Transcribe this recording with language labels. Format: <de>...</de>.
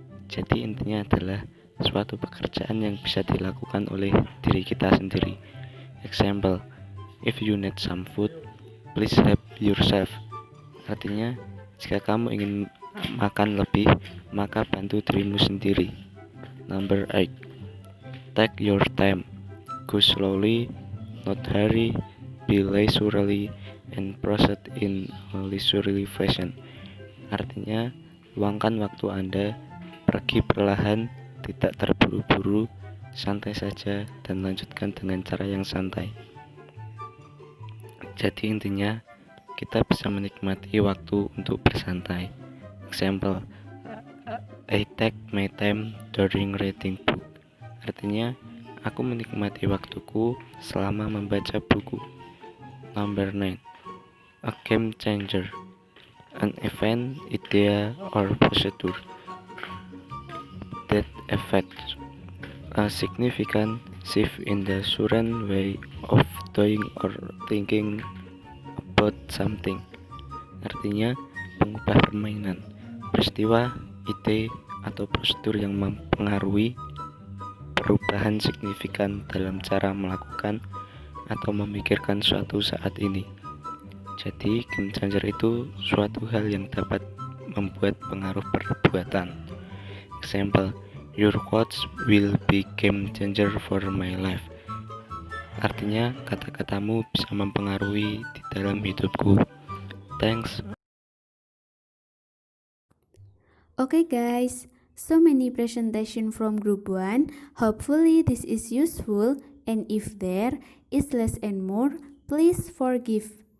<id>Jadi intinya adalah suatu pekerjaan yang bisa dilakukan oleh diri kita sendiri.</id> <en>Example, if you need some food, please help yourself.</en> <id>Artinya, jika kamu ingin makan lebih, maka bantu dirimu sendiri.</id> <en>Number 8, take your time, go slowly, not hurry, be leisurely, and proceed in a leisurely fashion.</en> <id>Artinya, luangkan waktu Anda, pergi perlahan, tidak terburu-buru, santai saja, dan lanjutkan dengan cara yang santai. Jadi intinya, kita bisa menikmati waktu untuk bersantai.</id> <en>Example, I take my time during reading book.</en> <id>Artinya, aku menikmati waktuku selama membaca buku.</id> <en>Number 9, a game changer, an event, idea, or procedure that affects a significant shift in the current way of doing or thinking about something.</en> <id>Artinya, mengubah permainan, peristiwa, ide, atau prosedur yang mempengaruhi perubahan signifikan dalam cara melakukan atau memikirkan suatu saat ini. Jadi, game changer itu suatu hal yang dapat membuat pengaruh perbuatan.</id> <en>Example, your quotes will be game changer for my life.</en> <id>Artinya, kata-katamu bisa mempengaruhi di dalam hidupku.</id> <en>Thanks. Okay guys, so many presentation from group 1. Hopefully this is useful, and if there is less and more, please forgive.</en>